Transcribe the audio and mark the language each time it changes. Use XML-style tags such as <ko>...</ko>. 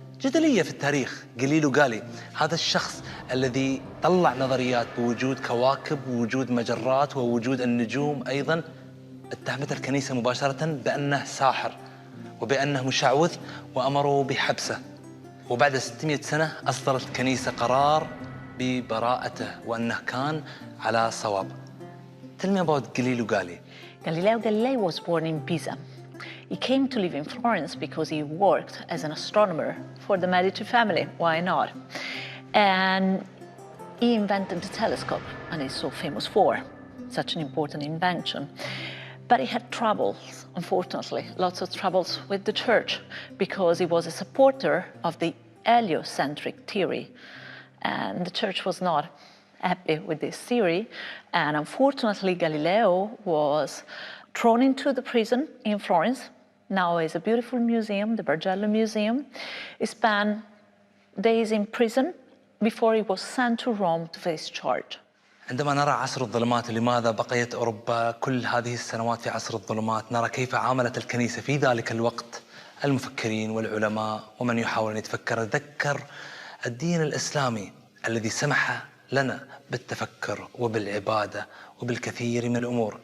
<ar>جدلية في التاريخ. قليل وقالي هذا الشخص الذي طلع نظريات بوجود كواكب ووجود مجرات ووجود النجوم أيضاً، اتهمت الكنيسة مباشرة بأنه ساحر وبأنه مشعوذ وأمروا بحبسه. وبعد 600 سنة أصدرت الكنيسة قرار ببراءته وأنه كان على صواب.</ar> <en>Tell me about Galileo Galilei. Galileo Galilei was born in Pisa. He came to live in Florence because he worked as an astronomer for the Medici family. Why not? And he invented the telescope, and he's so famous for such an important invention. But he had troubles, unfortunately, lots of troubles with the church, because he was a supporter of the heliocentric theory. And the church was not happy with this theory. And unfortunately, Galileo was thrown into the prison in Florence. Now is a beautiful museum, the Bargello Museum. He spent days in prison before he was sent to Rome to face charge.</en> <ar>عندما نرى عصر الظلمات، لماذا بقيت أوروبا كل هذه السنوات في عصر الظلمات، نرى كيف عاملت الكنيسة في ذلك الوقت المفكرين والعلماء ومن يحاول أن يتفكر. ذكر الدين الإسلامي الذي سمح لنا بالتفكر وبالعبادة وبالكثير من الأمور.</ar>